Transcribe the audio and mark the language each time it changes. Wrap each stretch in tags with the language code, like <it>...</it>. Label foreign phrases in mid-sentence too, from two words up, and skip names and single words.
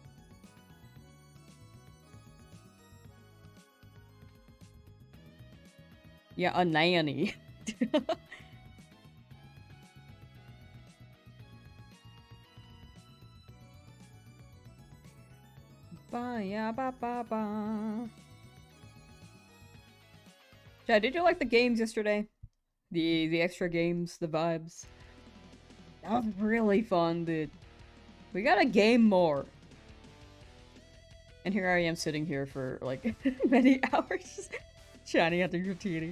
<en>Yeah, a nanny. Ba ya ba ba ba. Chad, did you like the games yesterday? The extra games, the vibes. That was really fun, dude. We gotta game more. And here I am sitting here for like many hours, chatting at the Dratini.</en>